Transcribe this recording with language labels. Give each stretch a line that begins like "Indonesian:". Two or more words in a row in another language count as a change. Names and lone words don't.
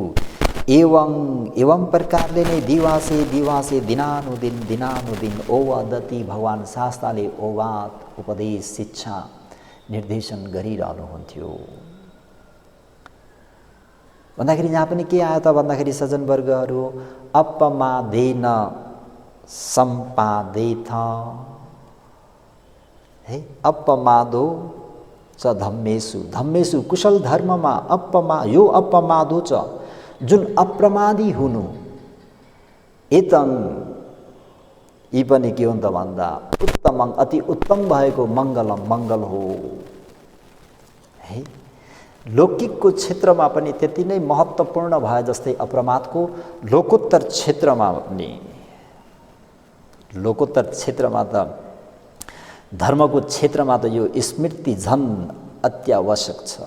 Nepali: एवं प्रकारले नै दिवासे दिनानुदिन ओवादति भगवान शास्त्रले ओवाद उपदेश शिक्षा निर्देशन गरिरहनुहुन्थ्यो। भन्दाखेरि यहाँ पनि के आयो त भन्दाखेरि सज्जनवर्गहरू,
Pali: अपमादेन सम्पादेथ।
Nepali: है,
Pali: अपमादो च धम्मेषु, धम्मेषु
Nepali: कुशल धर्ममा यो अपमादो च, जुन अप्रमादी हुनु, एतं यी पनि के हो त भन्दा उत्तमं, अति उत्तम भएको मङ्गलम, मङ्गल हो। है, लौकिकको क्षेत्रमा पनि त्यति नै महत्त्वपूर्ण भए जस्तै अप्रमादको लोकोत्तर क्षेत्रमा पनि, लोकोत्तर क्षेत्रमा त धर्मको क्षेत्रमा त यो स्मृति झन् अत्यावश्यक छ।